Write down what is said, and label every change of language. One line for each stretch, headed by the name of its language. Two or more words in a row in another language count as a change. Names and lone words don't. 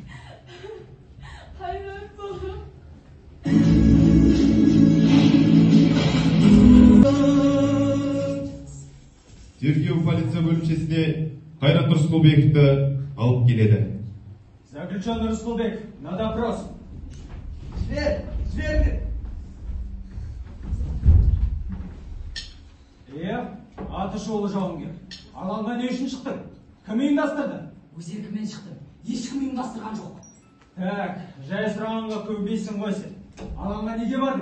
Kazakh: Қайрат балам. Тергеу полиция бөлімшесіне Қайрат Рысқұлбековті алып келеді.
Russian: Заключенный Рысқұлбеков, на допрос. Зверь!
Kazakh: Атышулы жауынгер. Алаңға не үшін шықтың? Кім ұйымдастырды? Өз еркіммен шықтым. Ешкім ұйымдастырған жоқ. Так, жай сұрағанға көнбейсің ғой сен. Алаңға неге бардың?